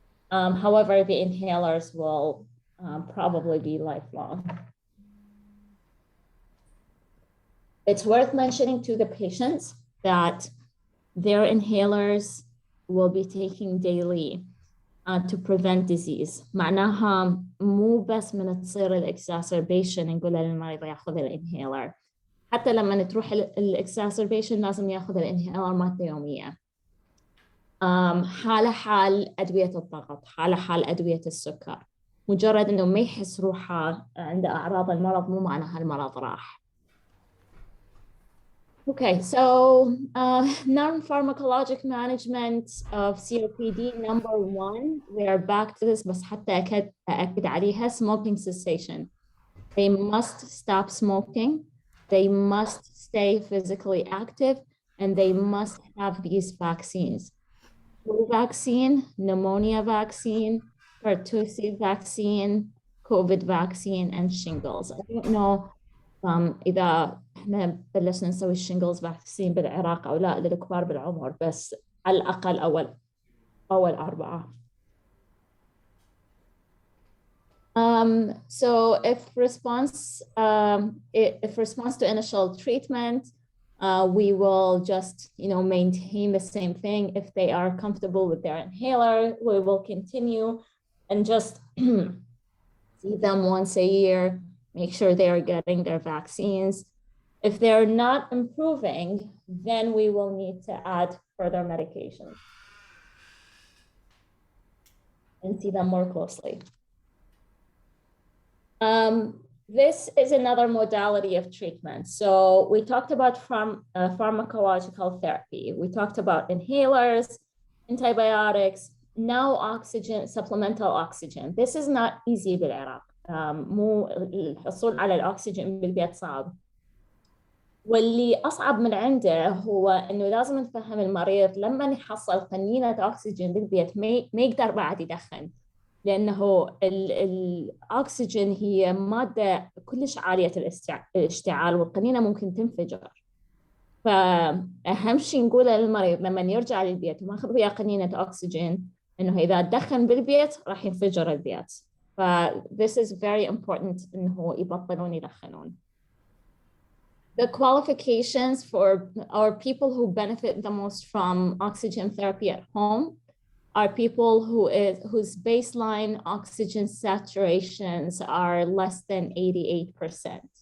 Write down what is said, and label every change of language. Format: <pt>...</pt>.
<en>However, the inhalers will probably be lifelong. It's worth mentioning to the patients that their inhalers will be taking daily to prevent disease.</en> <ar>معناها مو بس من تصير الاكساسربيشن نقول للمريض ياخذ الانهيلر، حتى لما تروح الاكساسربيشن لازم ياخذ الانهيلر مالته يوميا. حالة حال أدوية الضغط، حالة حال أدوية السكر، مجرد إنه ما يحس روحه عنده أعراض المرض مو معناها المرض راح.</ar> <en>Okay, so non-pharmacologic management of COPD, number one, we are back to this,</en> <ar>بس حتى أكد عليها,</ar> <en>smoking cessation. They must stop smoking, they must stay physically active, and they must have these vaccines. Flu vaccine, pneumonia vaccine, pertussis vaccine, COVID vaccine, and shingles. I don't know</en> <ar>إذا إحنا بلشنا نسوي الشينجلز فاكسين بالعراق أو لا للكبار بالعمر، بس على الأقل أول 4.</ar> <en>So if response to initial treatment, we will just maintain the same thing. If they are comfortable with their inhaler, we will continue and just see them once a year. Make sure they are getting their vaccines. If they're not improving, then we will need to add further medications and see them more closely. This is another modality of treatment. So we talked about pharmacological therapy. We talked about inhalers, antibiotics, now oxygen, supplemental oxygen. This is not easy</en> <ar>بالعراق. مو الحصول على الأكسجين بالبيت صعب. واللي أصعب من عنده هو إنه لازم نفهم المريض لما يحصل قنينة أكسجين بالبيت ما يقدر بعد يدخن، لأنه الأكسجين هي مادة كلش عالية الاشتعال والقنينة ممكن تنفجر. فأهم شيء نقوله للمريض لما يرجع للبيت وماخذ وياه قنينة أكسجين إنه إذا دخن بالبيت راح ينفجر البيت.</ar> <en>This is very important</en> <ar>إنه يبطلون يدخنون.</ar> <en>The qualifications for our people who benefit the most from oxygen therapy at home are people whose baseline oxygen saturations are less than 88%.</en>